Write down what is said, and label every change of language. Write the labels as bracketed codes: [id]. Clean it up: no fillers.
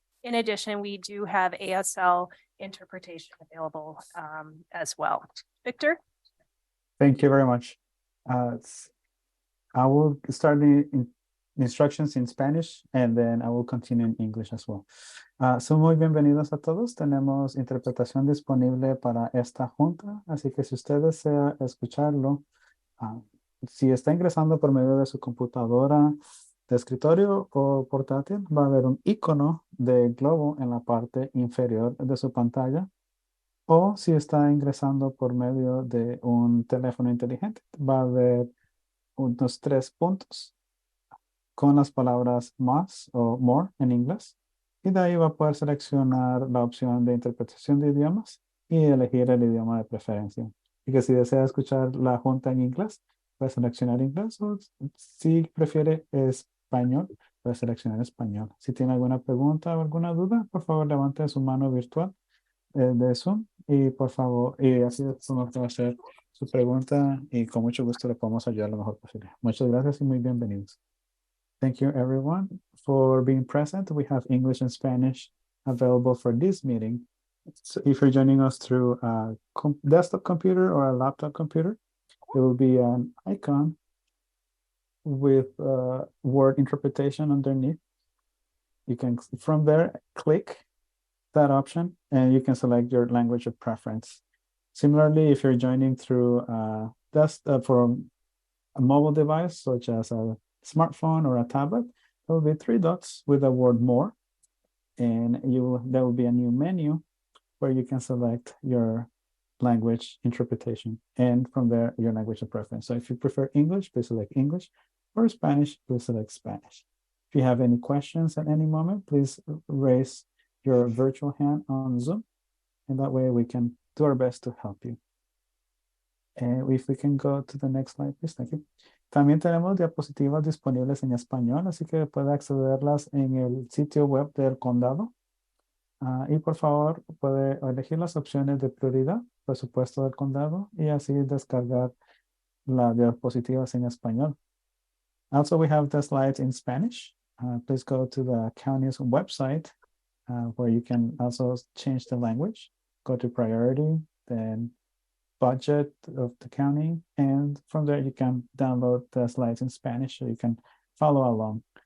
[en] In addition, we do have ASL interpretation available as well. Victor? Thank you very much. I will start the instructions in Spanish and then I will continue in English as well. [es] Son muy bienvenidos a todos. Tenemos interpretación disponible para esta junta, así que si usted desea escucharlo, si está ingresando por medio de su computadora de escritorio o portátil, va a haber un icono de globo en la parte inferior de su pantalla. O si está ingresando por medio de un teléfono inteligente, va a haber unos 3 puntos con las palabras más o more en inglés. Y de ahí va a poder seleccionar la opción de interpretación de idiomas y elegir el idioma de preferencia. Y que si desea escuchar la junta en inglés, puede seleccionar inglés, o si prefiere español, puede seleccionar español. Si tiene alguna pregunta o alguna duda, por favor levante su mano virtual de Zoom y por favor, y así es como puede hacer su pregunta y con mucho gusto le podemos ayudar lo mejor posible. Muchas gracias y muy bienvenidos. [en] Thank you everyone for being present. We have English and Spanish available for this meeting. So if you're joining us through a desktop computer or a laptop computer, there will be an icon with word interpretation underneath. You can, from there, click that option and you can select your language of preference. Similarly, if you're joining through from a mobile device, such as a smartphone or a tablet, there will be 3 dots with the word more, and there will be a new menu where you can select your language interpretation, and from there your language of preference. So if you prefer English, please select English, or Spanish, please select Spanish. If you have any questions at any moment, please raise your virtual hand on Zoom, and that way we can do our best to help you. And if we can go to the next slide, please. Thank you. [es] También tenemos diapositivas disponibles en español, así que puede accederlas en el sitio web del condado. Y por favor, puede elegir las opciones de prioridad, presupuesto del condado, y así descargar las diapositivas en español. [en] Also, we have the slides in Spanish. Please go to the county's website where you can also change the language. Go to priority, then budget of the county, and from there you can download the slides in Spanish so you can follow along.